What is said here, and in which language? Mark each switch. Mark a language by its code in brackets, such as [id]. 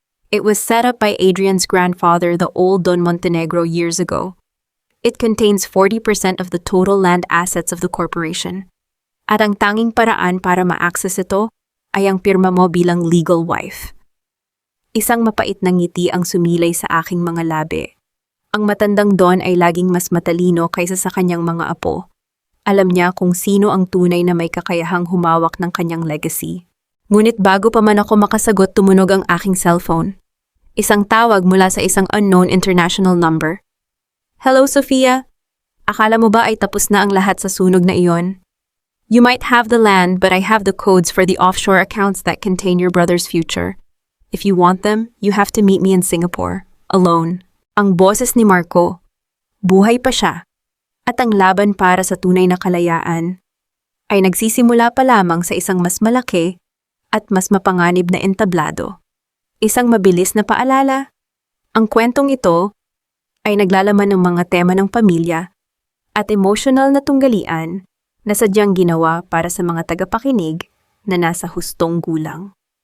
[en] It was set up by Adrian's grandfather, the old Don Montenegro, years ago. It contains 40% of the total land assets of the corporation. [tl] At ang tanging paraan para ma-access ito ay ang pirma mo bilang legal wife. Isang mapait na ngiti ang sumilay sa aking mga labi. Ang matandang Don ay laging mas matalino kaysa sa kanyang mga apo. Alam niya kung sino ang tunay na may kakayahang humawak ng kanyang legacy. Ngunit bago pa man ako makasagot, tumunog ang aking cellphone. Isang tawag mula sa isang unknown international number. [en] Hello, Sofia. [tl] Akala mo ba ay tapos na ang lahat sa sunog na iyon? [en] You might have the land, but I have the codes for the offshore accounts that contain your brother's future. If you want them, you have to meet me in Singapore, alone. [tl] Ang boses ni Marco. Buhay pa siya. At ang laban para sa tunay na kalayaan ay nagsisimula pa lamang sa isang mas malaki at mas mapanganib na entablado. Isang mabilis na paalala. Ang kwentong ito ay naglalaman ng mga tema ng pamilya at emotional na tunggalian na sadyang ginawa para sa mga tagapakinig na nasa hustong gulang.